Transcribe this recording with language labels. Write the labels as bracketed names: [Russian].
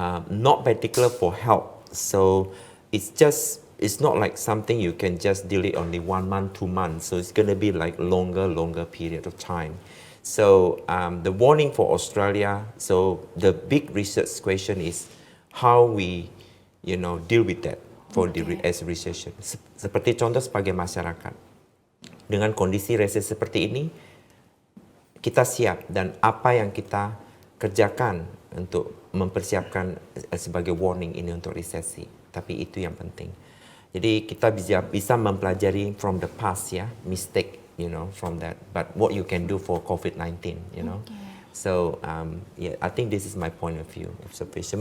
[English] Not particular for health. So it's not like something you can just deal it only 1 month, 2 months. So it's going to be like longer period of time. So the warning for Australia, so the big research question is how we, deal with that for as recession. [Indonesian] Seperti contoh sebagai masyarakat, dengan kondisi resesi seperti ini, kita siap dan apa yang kita kerjakan untuk mempersiapkan sebagai warning ini untuk resesi. Tapi itu yang penting. Jadi kita bisa mempelajari [English] from the past mistake, from that. But what you can do for COVID-19, So I think this is my point of view observation.